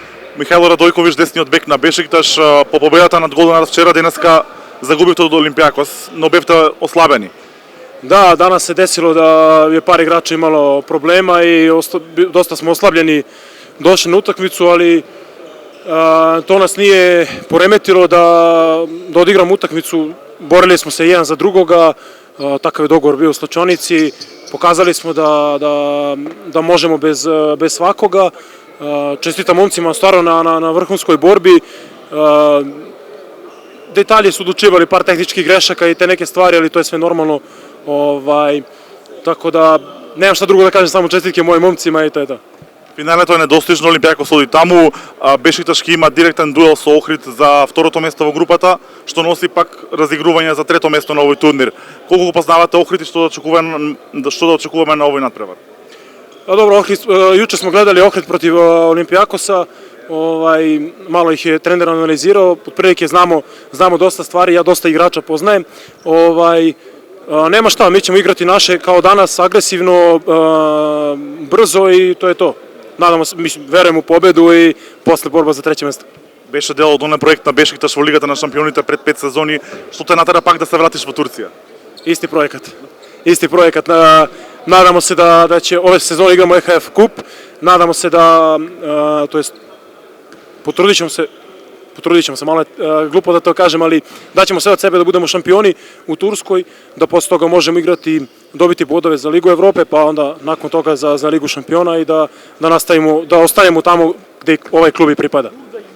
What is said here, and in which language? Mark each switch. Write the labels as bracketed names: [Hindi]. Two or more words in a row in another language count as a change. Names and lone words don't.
[Macedonian] Михајло Радојковиќ, десниот бек на Бешикташ, по победата над Голден Арс вчера, денеска загубивте од Олимпијакос, но бевте ослабени. [Serbian] Da, danas se desilo da je par igrača imalo problema i dosta smo oslabljeni došli na utakmicu, ali to nas nije poremetilo da odigramo utakmicu. Borili smo se jedan za drugoga, takav je dogovor bio u slačionici, pokazali smo da možemo bez svakoga. Čestitam momcima stvarno na vrhunskoj borbi. Detalji su odlučivali, par tehničkih grešaka i te neke stvari, ali to je sve normalno. Tako da nemam šta drugo da kažem, samo čestitke mojim momcima i to je to. [Macedonian] Финалето е недостижно, Олимпијакос оди таму, Бешикташ ќе има директен дуел со Охрид за второто место во групата, што носи пак разигрување за трето место на овој турнир. Колку го познавате Охрид и што да очекуваме на овој надпревар? [Serbian] Dobro, juče smo gledali Ohrid protiv Olimpijakosa, malo ih je trener analizirao, otprilike znamo dosta stvari, ja dosta igrača poznajem. Nema šta, mi ćemo igrati naše kao danas, agresivno, brzo i to je to. Nadamo se, verujem u pobedu i posle borba za treće mesto. [Macedonian] Беше дел од оној проект на Бешикташ во Лигата на шампионите пред 5 сезони, што те натера пак да се вратиш во Турција? [Serbian] Isti projekat. Nadamo se da će ove sezone igramo EHF Kup, nadamo se da, to jest, potrudit ćemo se, malo je glupo da to kažem, ali daćemo sve od sebe da budemo šampioni u Turskoj, da posle toga možemo igrati, dobiti bodove za Ligu Evrope, pa onda nakon toga za Ligu šampiona i da ostanemo tamo gde ovaj klub i pripada.